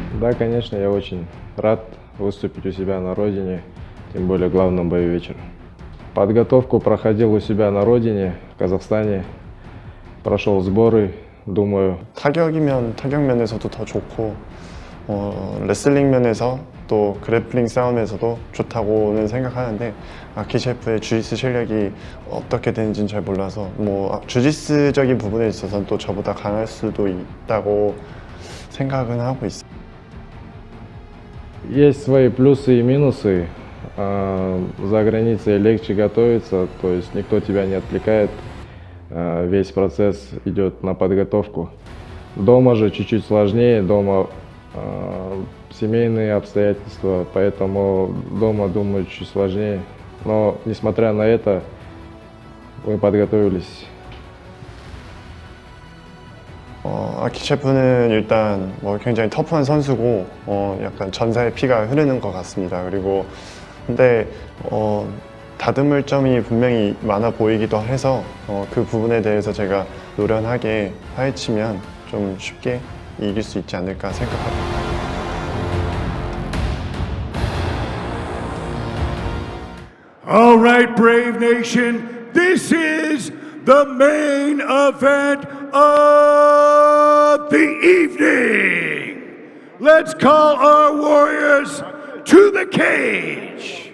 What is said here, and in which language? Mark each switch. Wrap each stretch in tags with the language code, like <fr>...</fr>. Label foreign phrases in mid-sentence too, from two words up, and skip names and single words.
<ru>Да, конечно, я очень рад выступить у себя на родине, тем более в главном бою вечера. Подготовку проходил у себя на родине, в Казахстане. Прошел сборы, думаю.</ru> <ko>타격이면 타격 면에서도 더 좋고 레슬링 면에서 또 그래플링 싸움에서도 좋다고는 생각하는데 아키셰프의 주짓수 실력이 어떻게 되는지는 잘 몰라서 뭐 주짓수적인 부분에 있어서는 또 저보다 강할 수도 있다고 생각은 하고 있어요.</ko> <ru>Есть свои плюсы и минусы. За границей легче готовиться, то есть никто тебя не отвлекает. Весь процесс идет на подготовку. Дома же чуть-чуть сложнее, дома семейные обстоятельства, поэтому дома, думаю, чуть сложнее. Но, несмотря на это, мы подготовились.</ru> <ko>아키셰프는 일단 뭐 굉장히 터프한 선수고 약간 전사의 피가 흐르는 것 같습니다. 그리고 근데 다듬을 점이 분명히 많아 보이기도 해서 그 부분에 대해서 제가 노련하게 파헤치면 좀 쉽게 이길 수 있지 않을까 생각합니다.</ko> <en>All right, Brave Nation, this is the main event of the evening. Let's call our warriors to the cage.</en>